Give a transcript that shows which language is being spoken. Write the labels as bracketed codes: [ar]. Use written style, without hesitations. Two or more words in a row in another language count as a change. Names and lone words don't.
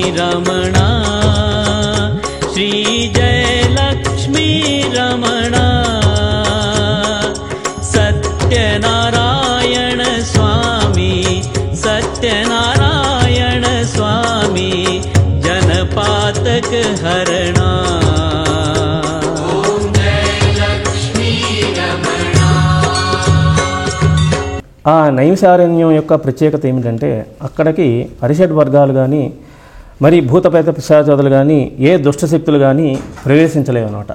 [sa] रमणा श्री जय लक्ष्मी रमणा सत्यनारायण स्वामी सत्यनारायण स्वामी जनपातक हरणा [te] ఆ నైమిషారణ్యం యొక్క ప్రత్యేకత ఏమిటంటే అక్కడికి అరిషడ్ వర్గాలు కానీ మరి భూతప్రేత పిశాచాదులు కానీ ఏ దుష్టశక్తులు కానీ ప్రవేశించలేవన్నమాట.